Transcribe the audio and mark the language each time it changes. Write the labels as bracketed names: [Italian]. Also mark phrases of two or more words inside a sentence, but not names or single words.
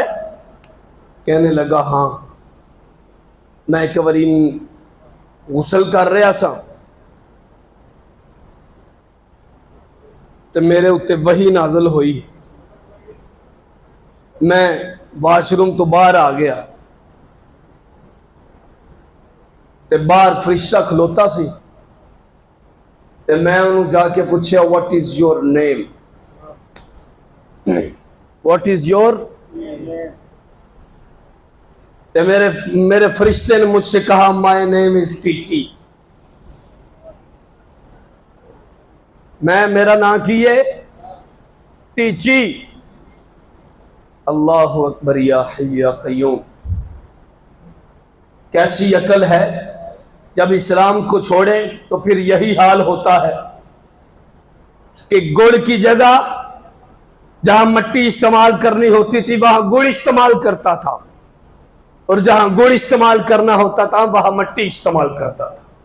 [Urdu] کہنے لگا ہاں، میں ایک بار غسل کر رہا سا تو میرے اتے وہی نازل ہوئی، [Punjabi] میں واش روم تو باہر آ گیا تے باہر فرشتہ کھلوتا سی تے میں انہوں جا کے پوچھیا [English] what is your name, what is your [Punjabi] تے میرے فرشتے نے [Urdu] مجھ سے کہا [English] my name is [Punjabi] ٹیچی. میرا نام کی ہے ٹیچی. [Arabic] اللہ اکبر یا حی یا قیوم. [Urdu] کیسی عقل ہے، جب اسلام کو چھوڑے تو پھر یہی حال ہوتا ہے کہ گڑ کی جگہ جہاں مٹی استعمال کرنی ہوتی تھی وہاں گڑ استعمال کرتا تھا، اور جہاں گڑ استعمال کرنا ہوتا تھا وہاں مٹی استعمال کرتا تھا.